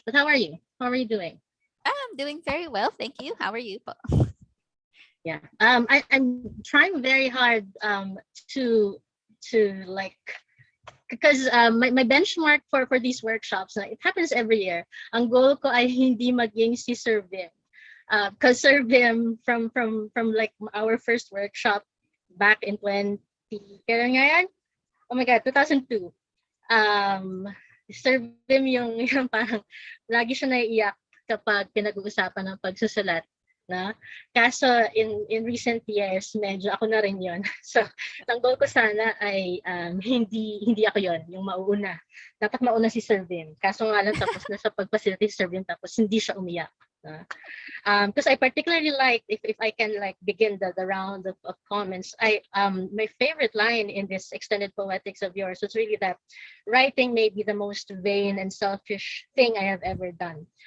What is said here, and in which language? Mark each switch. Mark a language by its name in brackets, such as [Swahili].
[English] But how are you? How are you doing? I'm doing very well, thank you. How are you? Yeah, I'm trying very hard to like, because my benchmark for these workshops, it happens every year. [Filipino] Ang goal ko ay hindi maging si Sir Vim. [English] Because Sir Vim from like our first workshop back in 20, [Filipino] kailan nga yan? [English] Oh my God, [Filipino] 2002. Sir Vim yung parang lagi siya naiiyak kapag pinag-uusapan ng pagsusulat. Na? Kaso [English] in recent years, [Filipino] medyo ako na rin yun. So, ang goal ko sana ay hindi ako yun, yung mauuna. Dapat mauna si Sir Vin. Kaso nga lang tapos na sa pag-facilitate si Sir Vin, tapos hindi siya umiyak. [English] Because I particularly like, if I can like begin the round of comments, my favorite line in this extended poetics of yours was really that writing may be the most vain and selfish thing I have ever done.